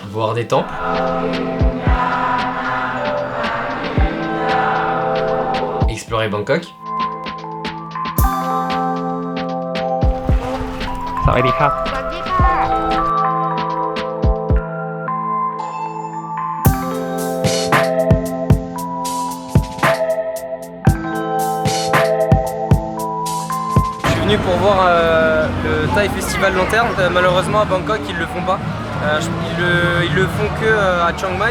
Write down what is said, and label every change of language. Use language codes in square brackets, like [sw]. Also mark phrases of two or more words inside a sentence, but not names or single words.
[fr] Voir des temples. Explorer Bangkok. [th] สวัสดีครับ [fr] Je suis venu pour voir le Thai Festival Lanterne. Malheureusement à Bangkok ils le font pas. Ils le font que à Chiang Mai.